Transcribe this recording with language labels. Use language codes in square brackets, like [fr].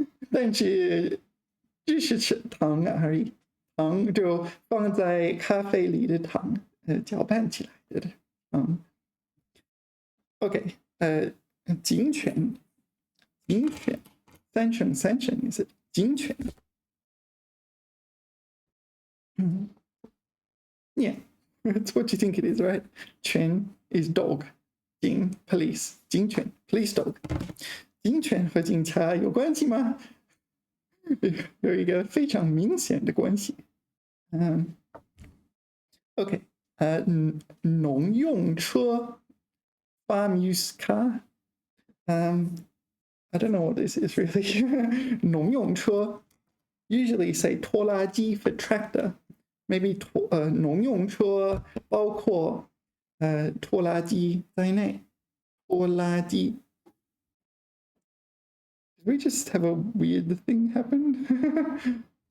[zh] 但是只是吃糖而已，糖就放在咖啡里的糖，搅拌起来的，OK，警犬，三声也是警犬。 [en] Yeah, that's what you think it is, right? 犬 is dog, 警 police, 警犬 police dog. [zh] 警犬和警察有关系吗？有一个非常明显的关系。 [en] OK，农用车 farm use car. I don't know what this is really. 农用车 usually say 拖拉机 for tractor. [zh] Maybe 农用车包括拖拉机在内。拖拉机。 [en] Did we just have a weird thing happen?